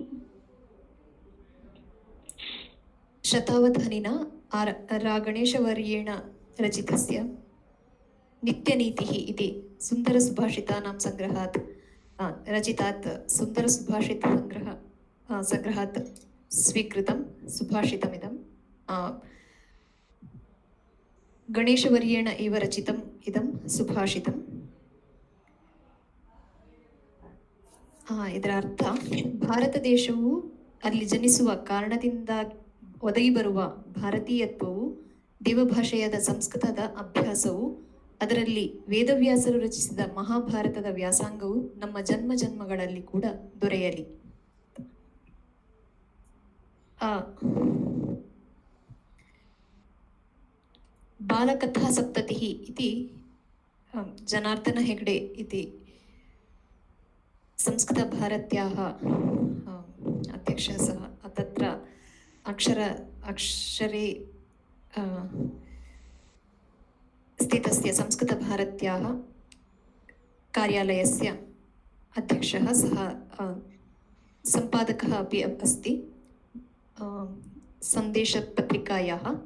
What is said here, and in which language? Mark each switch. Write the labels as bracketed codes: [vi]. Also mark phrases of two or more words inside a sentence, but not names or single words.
[sa] शतावधानिना गणेशवर्येण रचितस्य नित्यनीतिः इति सुन्दरसुभाषितानां संग्रहात् रचितात् संग्रहात् स्वीकृतं सुभाषितमिदं गणेशवर्येण एव रचितम् इदं सुभाषितम्. [kn] ಇದರ ಅರ್ಥ, ಭಾರತ ದೇಶವು ಅಲ್ಲಿ ಜನಿಸುವ ಕಾರಣದಿಂದ ಒದಗಿ ಬರುವ ಭಾರತೀಯತ್ವವು, ದೇವಭಾಷೆಯಾದ ಸಂಸ್ಕೃತದ ಅಭ್ಯಾಸವು, ಅದರಲ್ಲಿ ವೇದವ್ಯಾಸರು ರಚಿಸಿದ ಮಹಾಭಾರತದ ವ್ಯಾಸಂಗವು ನಮ್ಮ ಜನ್ಮ ಜನ್ಮಗಳಲ್ಲಿ ಕೂಡ ದೊರೆಯಲಿ. [sa] ಬಾಲಕಥಾ ಸಪ್ತತಿಃ ಇತಿ ಜನಾರ್ದನ ಹೆಗ್ಡೆ ಇತಿ संस्कृतभारत्याः अध्यक्षः सः तत्र अक्षरे स्थितस्य संस्कृतभारत्याः कार्यालयस्य अध्यक्षः सः सम्पादकः अपि अस्ति सन्देशपत्रिकायाः.